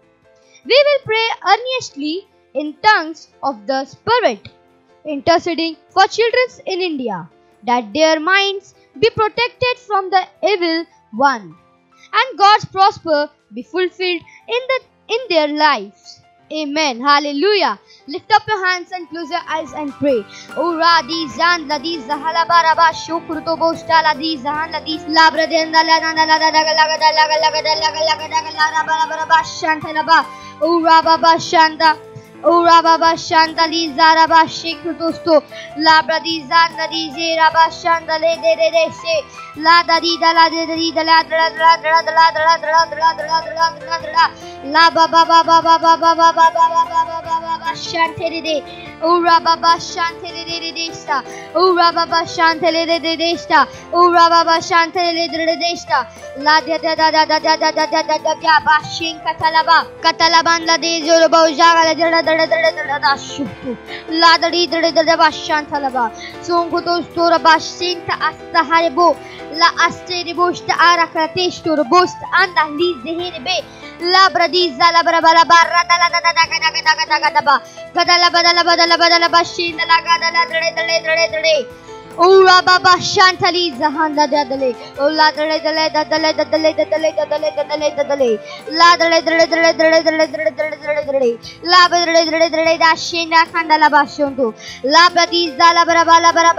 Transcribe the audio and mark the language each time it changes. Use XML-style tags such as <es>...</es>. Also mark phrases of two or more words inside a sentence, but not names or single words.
<en>We will pray earnestly in tongues of the Spirit, interceding for children in India, that their minds be protected from the evil one, and God's prosper be fulfilled in their lives. Amen. Hallelujah. Lift up your hands and close your eyes and pray. O Radi Zan Ladi Zahala Baraba Shukruto Bosta Ladi Zahan Ladi Labradenda Lana Laga Shantanaba. O Rababa Shanta. O Rababa Shanta Lizaraba Shikrutosto Labradi Zan Ladi Zeraba Shanta Le de Se La Dadi Dala Dadi Dala La Baba Baba Baba Baba Baba Shantede O Rababa Shantede Desta O Rababa Shantede Desta O Rababa Shantede Desta La da da da da da da da da da da da Bashin Katalaban La de Zorobo Jaga da Shutu La Dadi da Bashantalaba Songoto Stora Bashinta Astaharebo La Astere Bosta Arakratesh to Bost and the Liz the Hinebe La Bradiza La Brabala Barra Gadala Bashin La Gada O Rababa Shantaliza Handa Dadale O La Dale La Shina Kandala Bashundu La Bradiza La Brabala</en>